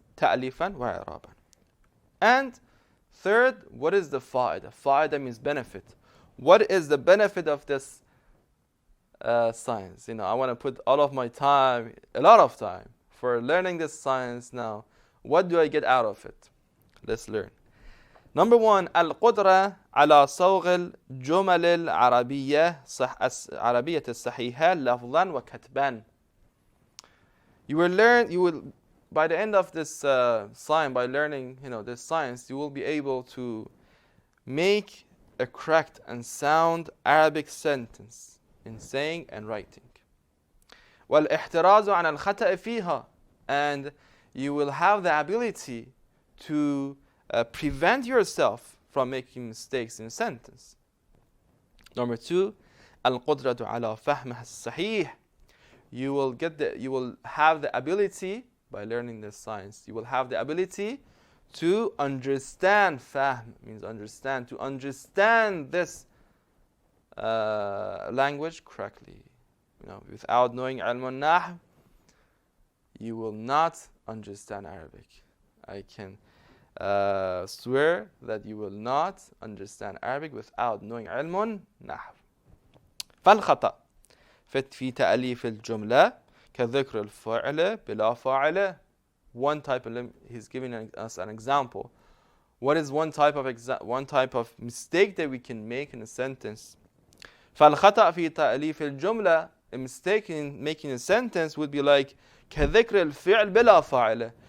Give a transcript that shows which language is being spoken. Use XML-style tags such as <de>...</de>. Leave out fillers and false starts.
<en>Ta'lifan wa i'raban. And third, what is the fa'ida? Fa'ida means benefit. What is the benefit of this science? I want to put all of my time, a lot of time, for learning this science now. What do I get out of it? Let's learn. Number one,</en> <ar>القدرة على صوغ الجمل العربية الصحيحة لفظا وكتبا.</ar> <en>You will, by the end of this science, by learning, this science, you will be able to make a correct and sound Arabic sentence in saying and writing.</en> <ar>والإحتراز عن الخطأ فيها,</ar> <en>and you will have the ability to prevent yourself from making mistakes in a sentence. Number two,</en> <ar>القدرة على فهمها الصحيح.</ar> <en>You will have the ability, by learning this science, you will have the ability to understand. Fahm means understand, to understand this language correctly. Without knowing ilm al-Nahw, you will not understand Arabic. I can swear that you will not understand Arabic without knowing ilm al-Nahw.</en> <ar>فالخطأ في تأليف الجملة كذكر الفعل بلا فاعل.</ar> <en>One type of, he's giving us an example. What is one type of mistake that we can make in a sentence?</en> <ar>فالخطأ في تأليف الجملة,</ar> <en>a mistake in making a sentence would be like</en> <ar>كذكر الفعل بلا فاعل.</ar>